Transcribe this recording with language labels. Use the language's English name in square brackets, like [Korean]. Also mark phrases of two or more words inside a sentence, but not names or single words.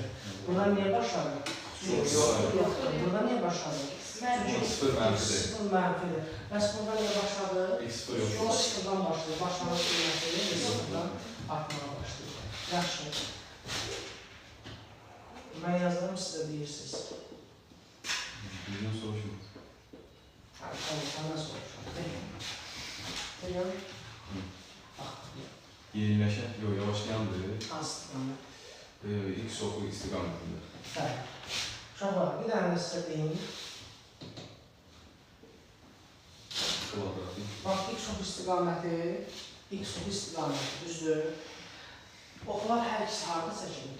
[Azerbaijani] Buradan niyə başladı? Yoxdur. Buradan niyə başladı? Çünki Sıfır mənfidir. sıfır mənfidir. Bəs buradan niyə başladı? X sıfır Çünki o yoxdur. sıfırdan başlayır. Başlamış qiymətləri sıfırdan artmağa başlayır. Yaxşı. Mən yazarım, sizə deyirsiniz. Bizdən soruşuruz. [Turkish] Tamam, senden soracağım. [Azerbaijani] Peki. Yeniləşən, yox, yavaşlayandır. Aslında. X oxu istiqamətində. Bəli. Uşaqlar, bir dənə də sizə deyim. Kvadratik. Bax, X oxu istiqaməti, düzdür. Oxlar hər ikisi harada çəkilir?